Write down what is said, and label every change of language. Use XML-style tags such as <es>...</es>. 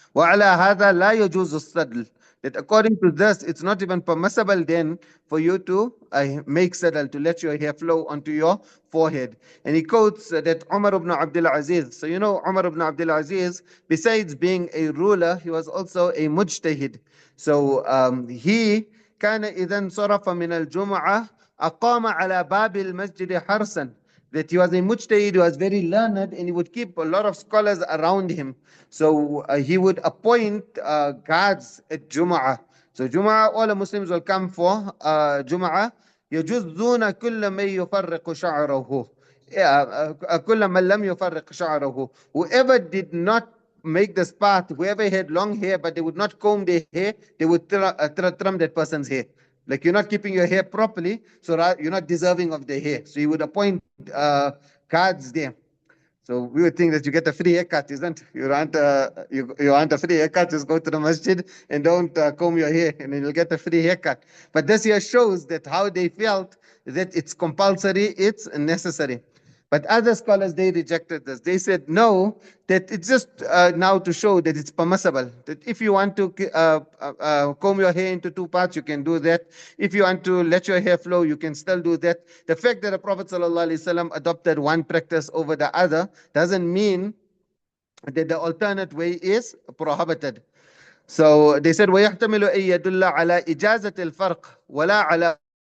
<ar>وَعَلَى هَذَا لَا يَجُوزُ السَّدْلُ.</ar> <en>That according to this, it's not even permissible then for you to make saddle, to let your hair flow onto your forehead. And he quotes that Umar ibn Abdul Aziz. So you know Umar ibn Abdul Aziz, besides being a ruler, he was also a mujtahid. So he</en> <ar>كان إذا انصرف من الجمعة أقام على باب المسجد حرسا.</ar> <en>That he was a mujtahid, he was very learned, and he would keep a lot of scholars around him. So he would appoint guards at Jum'ah. So Jum'ah, all the Muslims will come for Jum'ah.</en> <ar>يجزون كل من يفرق شعره. كل من لم يفرق شعره.</ar> <en>Whoever did not make this path. Whoever had long hair, but they would not comb their hair, they would trim that person's hair. Like you're not keeping your hair properly, so you're not deserving of the hair. So you would appoint guards there. So we would think that you get a free haircut, isn't it? You want a free haircut, just go to the masjid and don't comb your hair, and then you'll get a free haircut. But this here shows that how they felt that it's compulsory, it's necessary. But other scholars, they rejected this. They said, no, that it's just now to show that it's permissible. That if you want to comb your hair into two parts, you can do that. If you want to let your hair flow, you can still do that. The fact that the Prophet ﷺ adopted one practice over the other doesn't mean that the alternate way is prohibited. So they said,</en> <ar>وَيَحْتَمِلُ أَن يَدُلَّ عَلَى إِجَازَةِ الْفَرْقِ وَلَا عَلَى.</ar>